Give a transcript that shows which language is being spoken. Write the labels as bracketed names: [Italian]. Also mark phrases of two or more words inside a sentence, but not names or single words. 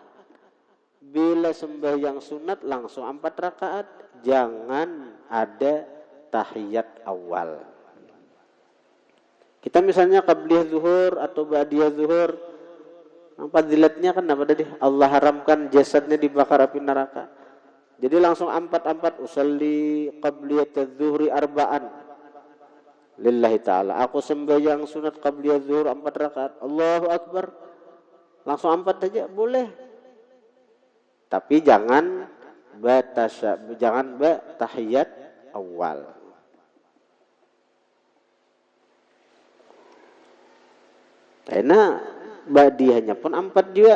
[Indonesian] Bila sembahyang sunat langsung 4 rakaat, jangan ada tahiyat awal. Kita misalnya qabliyah zuhur atau ba'diyah zuhur, fadilatnya kan apa tadi? Allah haramkan jasadnya dibakar api neraka. Jadi langsung 4 [Arabic] أصلي قبلية الظهر أربعا لله تعالى. [Indonesian] Aku sembahyang sunat qabliyah zuhur 4 rakaat. [Arabic] الله أكبر. [Indonesian] Langsung 4 aja boleh. Tapi jangan tahiyat awal. Karena ba'diyahnya pun 4 juga.